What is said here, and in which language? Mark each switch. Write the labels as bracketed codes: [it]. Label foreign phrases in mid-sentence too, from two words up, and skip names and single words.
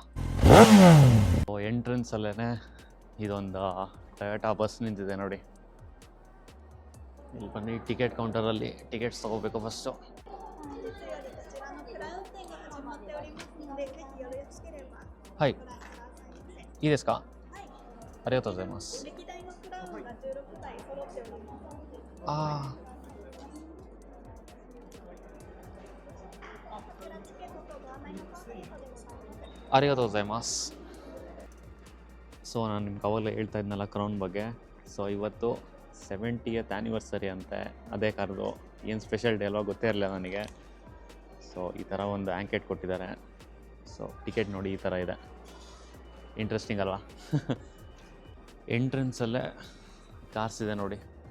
[kn] ಎಂಟ್ರೆನ್ಸಲ್ಲೇ ಇದೊಂದು ಟೊಯೋಟಾ ಬಸ್ ನಿಂತಿದೆ ನೋಡಿ. ಇಲ್ಲಿ ಬನ್ನಿ, [en] ticket counter [kn] ಟಿಕೆಟ್ಸ್ ತೊಗೋಬೇಕು ಫಸ್ಟು. [ja] ಹಾಯ್ いいですか？ありがとうございます。ありがとうございます。 [kn] ಸೊ ನಾನು ನಿಮ್ಗೆ ಅವಾಗಲೇ ಹೇಳ್ತಾ ಇದ್ನಲ್ಲ ಕ್ರೌನ್ ಬಗ್ಗೆ. ಸೊ ಇವತ್ತು 70th ಆ್ಯನಿವರ್ಸರಿ ಅಂತೆ. ಅದೇ ಕಾರ್ದು ಏನು [en] special day [kn] ಅಲ್ವಾ ಗೊತ್ತೇ ಇರಲಿಲ್ಲ ನನಗೆ. ಸೊ ಈ ಥರ ಒಂದು ಆ್ಯಂಕೆಟ್ ಕೊಟ್ಟಿದ್ದಾರೆ. ಸೊ ಟಿಕೆಟ್ ನೋಡಿ ಈ ಥರ ಇದೆ. ಇಂಟ್ರೆಸ್ಟಿಂಗ್ ಅಲ್ವಾ? ಎಂಟ್ರೆನ್ಸಲ್ಲೇ ಕಾರ್ಸ್ ಇದೆ ನೋಡಿ.